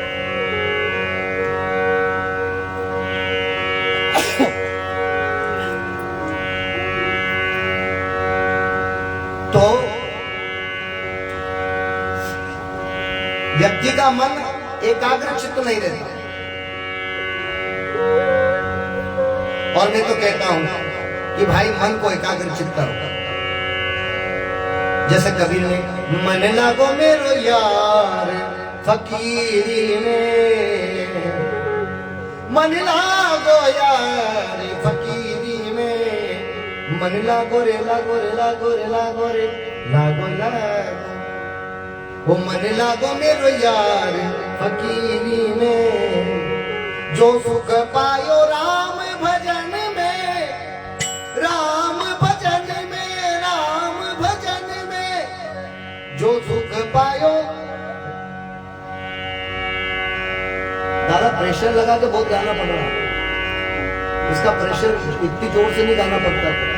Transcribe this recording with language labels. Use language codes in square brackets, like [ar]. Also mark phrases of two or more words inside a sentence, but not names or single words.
[hi] तो व्यक्ति का मन एकाग्र चित्त नहीं रहता। और मैं तो कहता हूं कि भाई मन को एकाग्र चित्त करो। जैसे कबीर ने मन लागो मेरो यार फकीरी में, मन लागो यार फकीरी में, मन लागो रे लागो रे लागो रे लागो रे लागो लागो, वो मन लागो मेरो यार फकीरी में, जो सुख पायो राम भजन में, राम भजन में, राम भजन में, जो सुख पायो। दादा प्रेशर लगा के बहुत गाना पड़ रहा है, इसका प्रेशर इतनी जोर से नहीं गाना पड़ता।